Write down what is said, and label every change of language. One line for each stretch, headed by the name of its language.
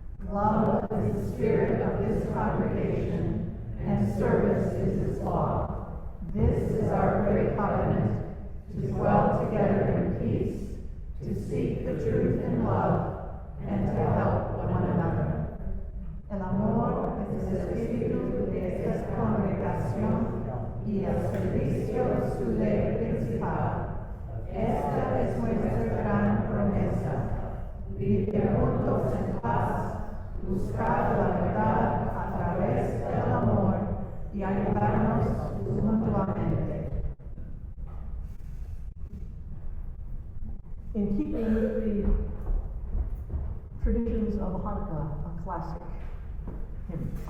English: Love is the spirit of this congregation, and service is its law. This is our great covenant, to dwell together in peace, to seek the truth in love, and to help one another.
Spanish: El amor es el espíritu de esta congregación y el servicio es su ley principal. Esta es nuestra gran promesa, vivir juntos en paz, buscar la verdad a través del amor y ayudarnos mutuamente.
English: In keeping with the traditions of Hanukkah, a classic hymn.